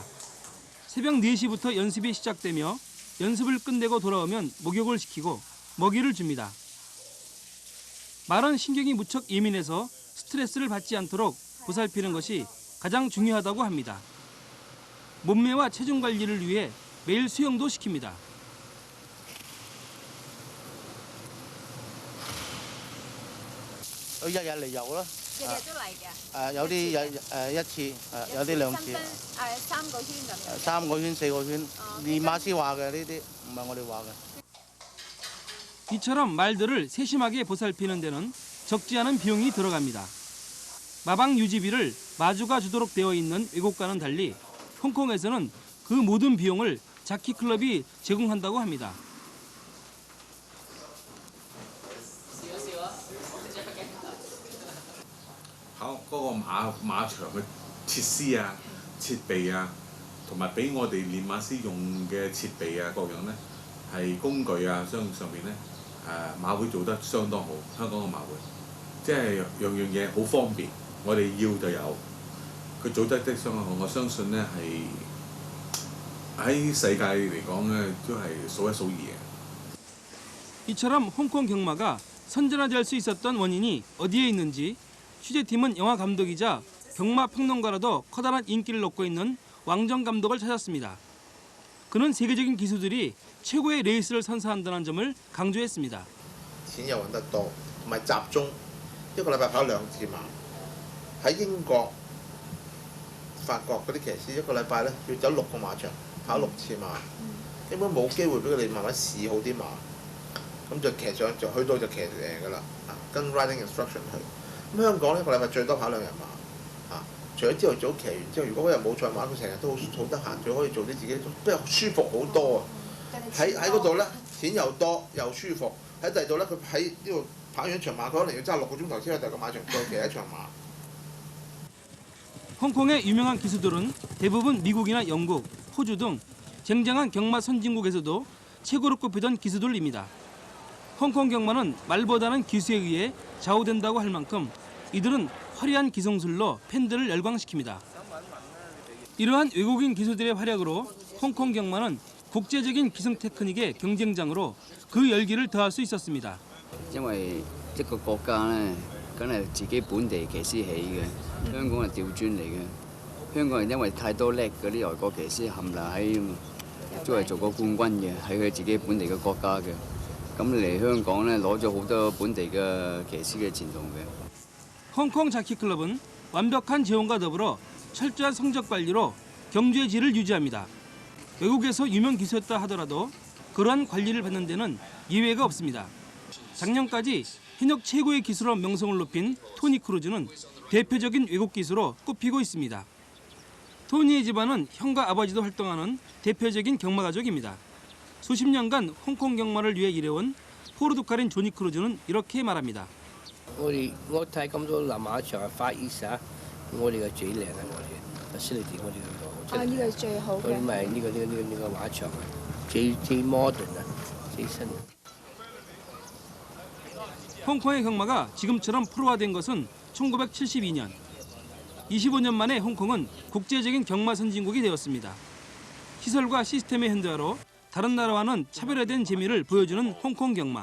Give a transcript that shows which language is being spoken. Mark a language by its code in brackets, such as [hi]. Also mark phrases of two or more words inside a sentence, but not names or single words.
[ko] 새벽 4시부터 연습이 시작되며 연습을 끝내고 돌아오면 목욕을 시키고 먹이를 줍니다. 말은 신경이 무척 예민해서 스트레스를 받지 않도록 보살피는 것이 가장 중요하다고 합니다. 몸매와 체중 관리를 위해 매일 수영도 시킵니다. [yue] 佢日日嚟游咯。日日都嚟嘅。有啲一次，有啲2次。 3個圈咁樣。 3個圈、4個圈，練馬師話嘅呢啲，唔係我哋話嘅。 [ko] 이처럼 말들을 세심하게 보살피는 데는 적지 않은 비용이 들어갑니다. 마방 유지비를 마주가 주도록 되어 있는 외국과는 달리 홍콩에서는 그 모든 비용을 자키 클럽이 제공한다고 합니다. [yue] 考嗰個馬場嘅設施啊、設備啊，同埋俾我哋練馬師用嘅設備啊各樣咧，係工具啊上面咧馬會做得相當好，香港嘅馬會，即係樣嘢好方便，我哋要就有，佢做得相當好，我相信咧係喺世界嚟講咧都係數一數二嘅。 [ko] 이처럼 홍콩 경마가 선진화될 수 있었던 원인이 어디에 있는지 취재팀은 영화 감독이자 경마 평론가로도 커다란 인기를 얻고 있는 왕정 감독을 찾았습니다. 그는 세계적인 기수들이 최고의 레이스를 선사한다는 점을 강조했습니다. [yue] 錢又揾得多，同埋集中一個禮拜跑2次馬。喺英國、法國嗰啲騎師一個禮拜咧要走6個馬場，跑6次馬，根本冇機會俾佢哋慢慢試好啲馬。咁就騎上就去到就騎贏㗎啦，跟 [en] riding instruction [yue] 去。咁香港呢個禮拜最多跑2日馬，除咗朝頭早騎完之後，如果嗰日冇賽馬，佢成日都好得閒，佢可以做啲自己，不過舒服好多啊！喺嗰度咧，錢又多又舒服。喺第二度咧，佢喺呢度跑完一場馬，佢可能要揸6個鐘頭先去第二個馬場再騎一場馬。 [ko] 홍콩의 유명한 기수들은 대부분 미국이나 영국, 호주 등 쟁쟁한 경마 선진국에서도 최고로 꼽히던 기수들입니다. 홍콩 경마는 말보다는 기수에 의해 좌우된다고 할 만큼 이들은 화려한 기성술로 팬들을 열광시킵니다. 이러한 외국인 기수들의 활약으로 홍콩 경마는 국제적인 기성 테크닉의 경쟁장으로 그 열기를 더할 수 있었습니다. [yue] 因為一個國家咧，梗係自己本地騎師起嘅，香港係調轉嚟嘅。香港係因為太多叻嗰啲外國騎師冚唪唥都係做過冠軍嘅，喺佢自己本地嘅國家嘅。咁嚟香港咧攞咗好多本地嘅騎師嘅前途嘅。 [ko] 홍콩 자키클럽은 완벽한 재원과 더불어 철저한 성적 관리로 경주의 질을 유지합니다. 외국에서 유명 기수였다 하더라도 그러한 관리를 받는 데는 예외가 없습니다. 작년까지 현역 최고의 기수로 명성을 높인 토니 크루즈는 대표적인 외국 기수로 꼽히고 있습니다. 토니의 집안은 형과 아버지도 활동하는 대표적인 경마 가족입니다. 수십 년간 홍콩 경마를 위해 일해온 포르투갈인 조니 크루즈는 이렇게 말합니다. [yue] 我睇咁多南馬場Far East啊，我哋嘅最靚啊，我哋 facility 我哋嗰度。呢個係最好嘅。咪呢個馬場啊，最 modern 啊，最新。 [ko] 홍콩의 경마가 지금처럼 프로화된 것은 1972년. 25년 만에 홍콩은 국제적인 경마 선진국이 되었습니다. 시설과 시스템의 현대화로 다른 나라와는 차별화된 재미를 보여주는 홍콩 경마.